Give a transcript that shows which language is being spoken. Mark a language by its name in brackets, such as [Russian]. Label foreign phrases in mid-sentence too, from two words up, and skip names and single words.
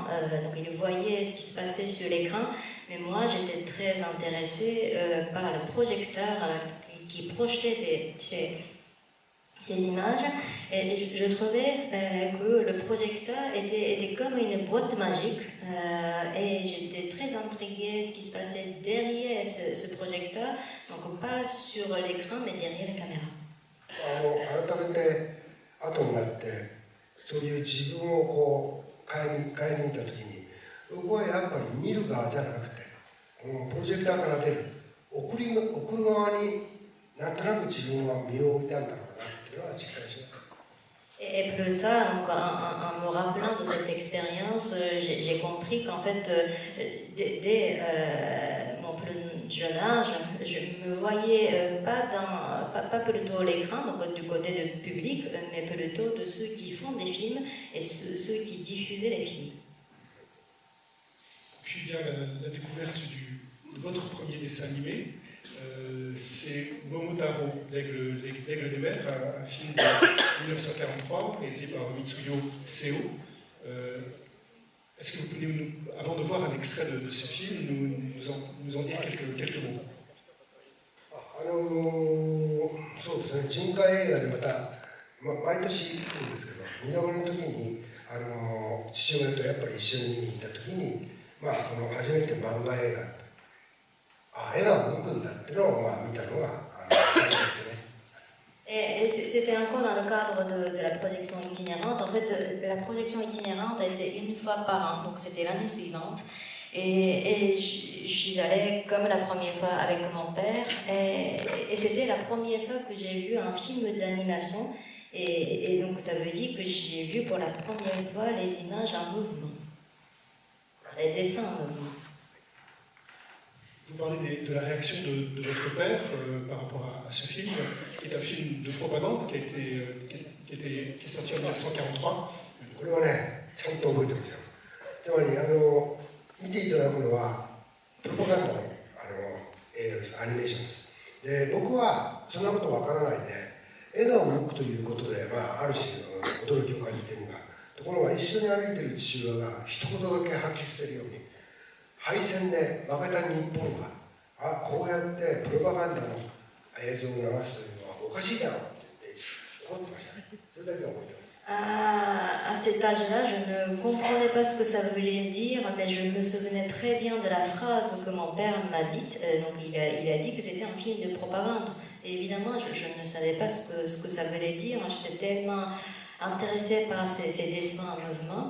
[French] Donc ils voyaient ce qui se passait sur l'écran. Mais moi, j'étais très intéressée par le projecteur qui projetait ces images, et je trouvais que le projecteur était comme une boîte magique, et j'étais très intriguée ce qui se passait derrière ce projecteur, donc pas sur l'écran mais derrière la caméra. [Japanese] 改めて後になってそういう自分を顧みた時に、僕はやっぱり見る側じゃなくて、このプロジェクターから出る送る側になんとなく自分は身を置いたんだろうなっていうのは実感します。 [French] Et plus tard, donc, en me rappelant de cette expérience, j'ai compris qu'en fait, dès mon plus jeune âge, je me voyais pas plutôt l'écran, donc du côté du public, mais plutôt de ceux qui font des films et ceux qui diffusaient les films. Puis vient la découverte de votre premier dessin animé. C'est Momotaro, l'aigle des mers, un film de 1943 réalisé par Mitsuyo Seo. Est-ce que vous pouvez, avant de voir un extrait de ce film, nous en dire quelques mots? [Japanese] そうですね、巡回映画でまた、毎年行くんですけど、2度目の時に父親とやっぱり一緒に見に行った時に、この初めて漫画映画絵が動くんだっていうのを見たのが最初ですね。 [French] Et c'était encore dans le cadre de la projection itinérante. En fait, la projection itinérante était une fois par an, donc c'était l'année suivante. Et je suis allée comme la première fois avec mon père. Et c'était la première fois que j'ai vu un film d'animation. Et donc ça veut dire que j'ai vu pour la première fois les images en mouvement, les dessins en mouvement. Vous parlez de la réaction de votre père par rapport à ce film, qui est un film de propagande qui est sorti en 1943. [Japanese] これはね、ちゃんと覚えてますよ。つまり見ていただくのはプロパガンダの映画です、アニメーションです。で、僕はそんなことわからないんで、絵が動くということで、ある種驚きを感じているが、ところが一緒にに歩いてる父親が一言だけ吐き捨てるように、敗戦で負けた日本がこうやってプロパガンダの映像を流すというのはおかしいだろうって言って怒ってましたね。それだけは覚えてます。 [French] À cet âge-là, je ne comprenais pas ce que ça voulait dire, mais je me souvenais très bien de la phrase que mon père m'a dite. Donc il a dit que c'était un film de propagande. Et évidemment, je ne savais pas ce que ça voulait dire. J'étais tellement intéressée par ces dessins en mouvement.